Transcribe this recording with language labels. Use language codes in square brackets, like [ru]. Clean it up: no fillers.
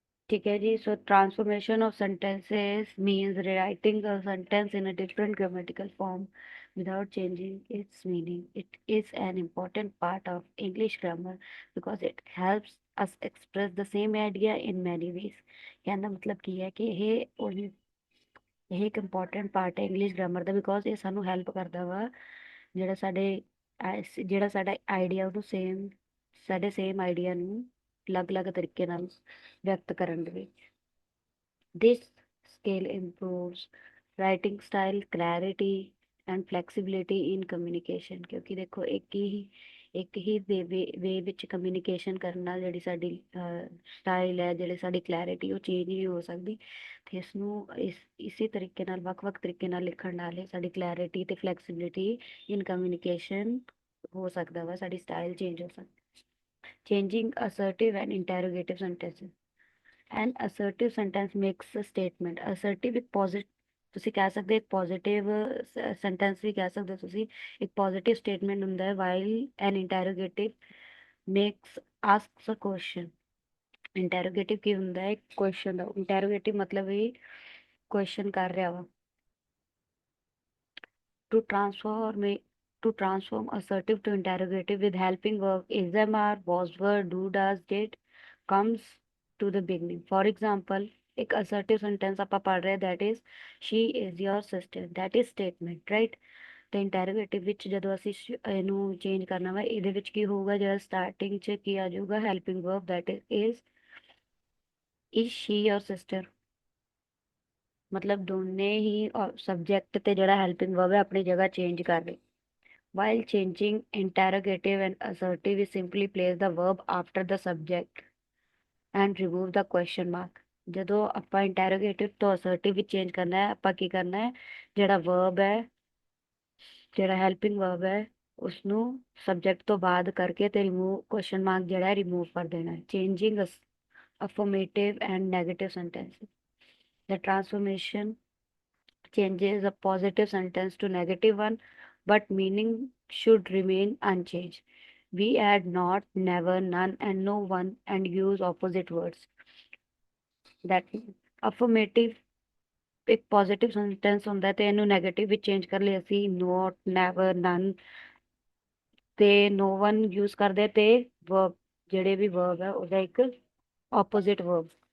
[hi] ठीक है जी। [en] So transformation of sentences means rewriting a sentence in a different grammatical form without changing its meaning. It is an important part of English grammar because it helps us express the same idea in many ways. [hi] कहना मतलब [pa] ਕੀ ਹੈ ਕਿ ਇਹ ਇੱਕ important part ਹੈ English grammar ਦਾ, because ਇਹ ਸਾਨੂੰ help ਕਰਦਾ ਵਾ ਜਿਹੜਾ ਸਾਡੇ ਜਿਹੜਾ ਸਾਡਾ ਆਈਡੀਆ ਉਹਨੂੰ ਸਾਡੇ ਸੇਮ ਆਈਡੀਆ ਨੂੰ ਅਲੱਗ-ਅਲੱਗ ਤਰੀਕੇ ਨਾਲ ਵਿਅਕਤ ਕਰਨ ਦੇ ਵਿੱਚ। [en] This skill improves writing style, clarity and flexibility in communication। [pa] ਕਿਉਂਕਿ ਦੇਖੋ ਇੱਕ ਹੀ ਵੇ ਵਿੱਚ ਕਮਿਊਨੀਕੇਸ਼ਨ ਕਰਨ ਨਾਲ ਜਿਹੜੀ ਸਾਡੀ ਸਟਾਈਲ ਹੈ, ਜਿਹੜੀ ਸਾਡੀ ਕਲੈਰਿਟੀ ਉਹ ਚੇਂਜ ਨਹੀਂ ਹੋ ਸਕਦੀ। ਤੇ ਇਸੇ ਤਰੀਕੇ ਨਾਲ ਵੱਖ-ਵੱਖ ਤਰੀਕੇ ਨਾਲ ਲਿਖਣ ਨਾਲ ਹੀ ਸਾਡੀ ਕਲੈਰਿਟੀ ਤੇ [en] flexibility in communication [pa] ਹੋ ਸਕਦਾ ਵਾ, ਸਾਡੀ ਸਟਾਈਲ ਚੇਂਜ ਹੋ ਸਕਦੀ। [en] Changing assertive and interrogative sentences. An assertive sentence makes a statement. [pa] ਅਸਰਟਿਵ ਇੱਕ ਪੋਜ਼ਿਟਿਵ, ਤੁਸੀਂ ਕਹਿ ਸਕਦੇ ਇੱਕ ਪੋਜ਼ਿਟਿਵ ਸੈਂਟੈਂਸ ਵੀ ਕਹਿ ਸਕਦੇ ਹੋ ਤੁਸੀਂ, ਇੱਕ ਪੋਜ਼ਿਟਿਵ ਸਟੇਟਮੈਂਟ ਹੁੰਦਾ ਹੈ, [en] While an interrogative makes asks a question. [pa] ਇੰਟਰੋਗੇਟਿਵ ਕੀ ਹੁੰਦਾ ਹੈ? ਕੁਐਸਚਨ ਦਾ। ਇੰਟਰੋਗੇਟਿਵ ਮਤਲਬ ਇਹ ਕੁਐਸਚਨ ਕਰ ਰਿਹਾ ਵਾ। [en] to transform it to transform assertive to interrogative with helping verb is, am, are, was, were, do, does, did comes to the beginning. For example, एक assertive sentence [pa] ਆਪਾਂ ਪढ़ ਰਹੇ, [en] that is she is your sister, that is statement, right? [pa] ਤੇ interrogative ਵਿੱਚ ਜਦੋਂ ਅਸੀਂ ਇਹਨੂੰ change ਕਰਨਾ ਵਾ, ਇਹਦੇ ਵਿੱਚ ਕੀ ਹੋਊਗਾ? ਜਿਹੜਾ ਸਟਾਰਟਿੰਗ 'ਚ ਕੀ ਆ ਜਾਊਗਾ? [en] Helping verb, that is she your sister। [pa] ਮਤਲਬ ਦੋਨੇ ਹੀ ਸਬਜੈਕਟ ਤੇ ਜਿਹੜਾ ਹੈਲਪਿੰਗ verb ਹੈ ਆਪਣੀ ਜਗ੍ਹਾ ਚੇਂਜ ਕਰ ਰਹੇ। [en] While changing interrogative and assertive, we simply place the verb after the subject and remove the question mark। [pa] ਜਦੋਂ ਆਪਾਂ interrogative ਤੋਂ assertive ਵਿੱਚ ਚੇਂਜ ਕਰਨਾ ਹੈ, ਆਪਾਂ ਕੀ ਕਰਨਾ ਹੈ? ਜਿਹੜਾ verb ਹੈ, ਜਿਹੜਾ helping verb ਹੈ, ਉਸਨੂੰ subject ਤੋਂ ਬਾਅਦ ਕਰਕੇ ਤੇ [en] remove question mark [pa] ਜਿਹੜਾ ਹੈ remove ਕਰ ਦੇਣਾ ਹੈ। [en] Changing affirmative and negative sentences। The transformation changes a positive sentence to negative one, but meaning should remain unchanged। We add not, never, none, and no one and use opposite words। [pa] That affirmative ਇੱਕ positive sentence ਹੁੰਦਾ ਤੇ ਇਹਨੂੰ negative ਵਿੱਚ change ਕਰ ਲਈ ਅਸੀਂ note, never, ਨਨ ਤੇ no one use ਕਰਦੇ ਤੇ verb ਜਿਹੜੇ ਵੀ verb ਹੈ ਉਹਦਾ ਇੱਕ opposite word।